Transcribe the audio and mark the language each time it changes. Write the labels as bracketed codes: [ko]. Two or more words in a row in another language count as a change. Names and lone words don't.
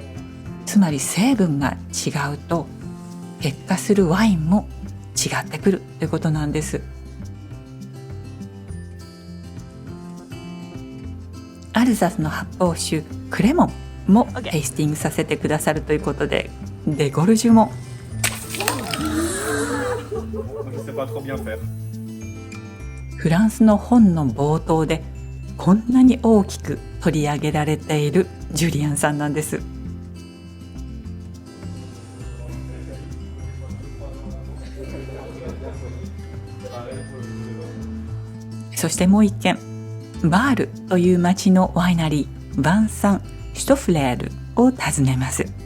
[ja] つまり成分が違うと結果するワインも違ってくるということなんです。アルザスの発泡酒クレモンもテイスティングさせてくださるということで、デゴルジュも [fr] Je sais pas trop bien faire. [ja] フランスの本の冒頭でこんなに大きく取り上げられているジュリアンさんなんです。そしてもう一軒、バールという町のワイナリー、ヴァンサン・シュトフレールを訪ねます。